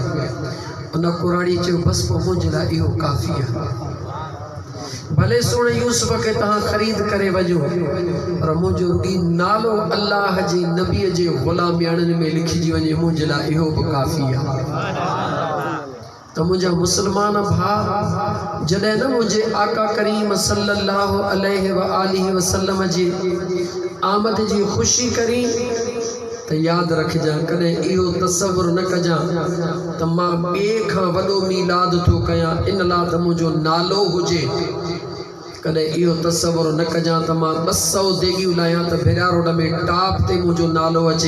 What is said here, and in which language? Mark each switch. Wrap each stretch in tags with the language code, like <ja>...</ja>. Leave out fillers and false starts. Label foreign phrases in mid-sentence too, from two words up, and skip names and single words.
<sd>उन कुराड़ी चयो बसि पोइ मुंहिंजे लाइ इहो काफ़ी आहे, भले सोणे यूसुफ के तव्हां ख़रीद करे वञो, पर मुंहिंजो रुॻी नालो अल्लाह जे नबीअ जे ग़ुलामियाणनि में लिखिजी वञे, मुंहिंजे लाइ इहो बि काफ़ी आहे। त मुंहिंजा मुस्लमान भाउ, जॾहिं न मुंहिंजे आका करीम</sd> <ar>صلى الله عليه وآله وسلم</ar> <sd>जी आमद जी ख़ुशी करी त याद रखजा, कदे इहो तसव्वुर न कजा त मां ॿिए खां वॾो मीलाद थो कयां इन लाइ त मुंहिंजो नालो हुजे। कदे इहो तसव्वुर न कजा त मां 200 देगियूं लायां त भेरा रोड में टॉप ते मुंहिंजो नालो अचे।</sd>